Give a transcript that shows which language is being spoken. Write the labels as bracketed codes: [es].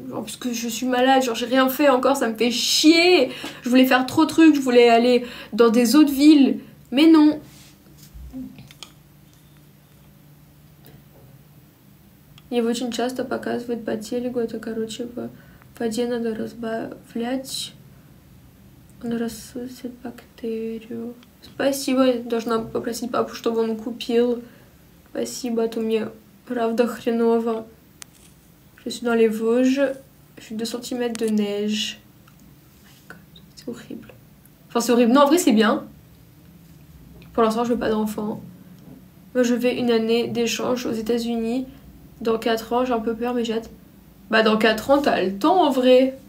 [fr] Genre parce que je suis malade, genre j'ai rien fait encore, ça me fait chier. Je voulais faire trop de trucs, je voulais aller dans des autres villes, mais non. [ru] Его очень часто показывают по телеку, это короче в воде надо разбавлять. Он рассусит бактерию. Спасибо, я должна попросить папу, чтобы он купил. Спасибо, а то мне правда хреново. [fr] Je suis dans les Vosges, je suis 2 cm de neige. [en] Oh my god, [fr] c'est horrible. Enfin c'est horrible, non en vrai c'est bien. Pour l'instant je veux pas d'enfant. Moi je vais une année d'échange aux États-Unis. Dans 4 ans j'ai un peu peur mais j'ai hâte. Bah dans 4 ans t'as le temps en vrai.